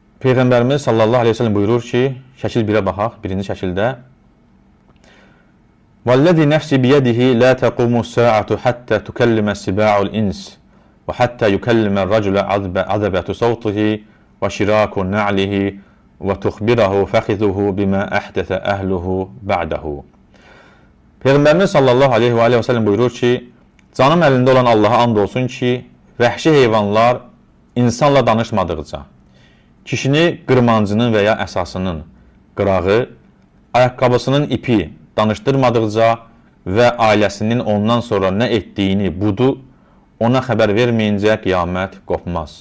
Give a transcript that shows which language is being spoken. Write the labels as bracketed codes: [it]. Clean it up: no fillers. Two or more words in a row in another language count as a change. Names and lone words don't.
[ar] Peyğəmbərimiz صلى الله عليه وسلم [az] buyurur ki, şəkil 1-ə baxaq, birinci şəkildə [ar] وَالَّذِي نَفْسِ بِيَدِهِ لَا تَقُومُ السَّاعَةُ حَتَّى تُكَلِّمَ السِّبَاعُ الْإِنْسِ وَحَتَّى يُكَلِّمَ الرَّجُلَ عَذَبَةُ صَوْتِهِ وَشِرَاكُ نَعْلِهِ وَتُخْبِرَهُ فَخِذُهُ بِمَا أَحْدَثَ أَهْلُهُ بَعْدَهُ. [az] Peyğəmbərimiz [ar] صلى الله عليه وسلم [az] buyurur ki, canım əlində olan Allaha and olsun ki, vəhşi heyvanlar insanla danışmadıqca, kişini qırmancının və ya əsasının qırağı, ayaqqabısının ipi danışdırmadıqca və ailəsinin ondan sonra nə etdiyini, budu ona xəbər verməyincə qiyamət qopmaz.